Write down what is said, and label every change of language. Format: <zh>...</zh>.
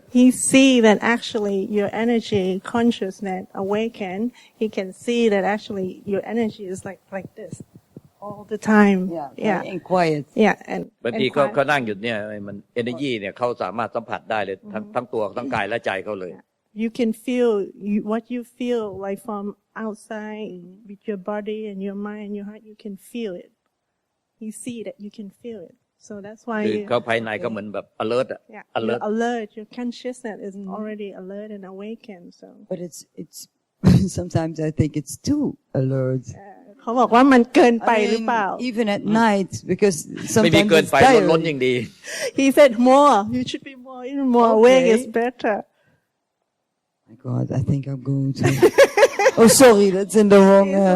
<en>He see that actually your energy consciousness awaken. He can see that actually your energy is like this all the time. Yeah, and quiet. Yeah, and</en> <th>บางทีเขานั่งอยู่เนี่ยมัน energy เนี่ยเขาสามารถสัมผัสได้เลยทั้งตัวทั้งกายและใจเขาเลย</th> <en>You can feel what you feel like from outside with your body and your mind and your heart. You can feel it. You see that you can feel it. So that's why</en> <th>คือเขาภายในก็เหมือนแบบ alert อะ</th> <en>you're alert. Your consciousness is already alert and awakened. So, but it's sometimes I think it's too alert.</en> <th>เขาบอกว่ามันเกินไปหรือเปล่า</th> <en>Even at night because</en> <th>ไม่มี</th> <en>sometimes</en> <th>เกิน</th> <en>it's</en> <th>ไป</th> <en>tiring.</en> <th>ล้นยิ่งดี</th> <en>He said more. You should be more, even more awake is better. My God, I think I'm going to. Oh, sorry, that's in the wrong.</en>